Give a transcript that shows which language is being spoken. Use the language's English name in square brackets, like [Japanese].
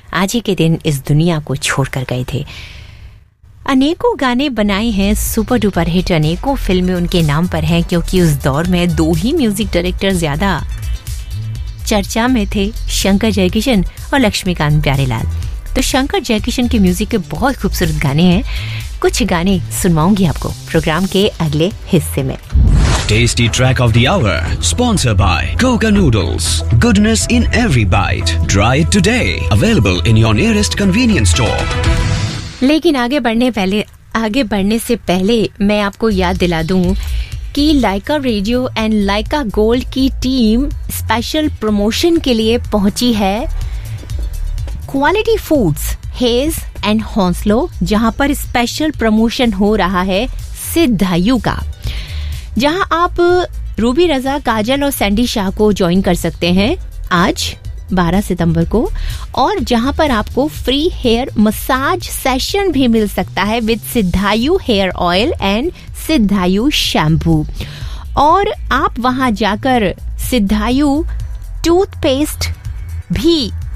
[Hindi] आज ही के दिन इस दुनिया को छोड़कर गए थे। अनेकों गाने बनाए हैं, सुपर डुपर हिट अनेकों फिल्में उनके नाम पर हैं, क्योंकि उस दौर में दो ही म्यूजिक डायरेक्टर ज्यादा चर्चा में थे, शंकर जयकिशन और लक्ष्मीकांत प्यारेलाल। तो शंकर जयकिशन के म्यूजिक के बहुत खूबसूरत गाने हैं, कुछ गाने सुनवाऊंगी आपको प्रोग्राम के अगले हिस्से में। [English] Tasty track of the hour, sponsored by Coca Noodles. Goodness in every bite. Try it today. Available in your nearest convenience store. [Hindi] लेकिन आगे बढ़ने से पहले मैं आपको याद दिला दूं कि लाइका रेडियो एंड लाइका गोल्ड की टीम स्पेशल प्रमोशन के लिए पहुंची है क्वालिटी फूड्स हेज एंड हॉन्सलो, जहां पर स्पेशल प्रमोशन हो रहा है सिद्धायु का, जहां आप रूबी रजा, काजल और सैंडी शाह को ज्वाइन कर सकते हैं आज 12 सितंबर को, और जहां पर आपको फ्री हेयर मसाज सेशन भी मिल सकता है with सिद्धायु hair oil and सिद्धायु shampoo, और आप वहां जाकर सिद्धायु टूथपेस्ट भी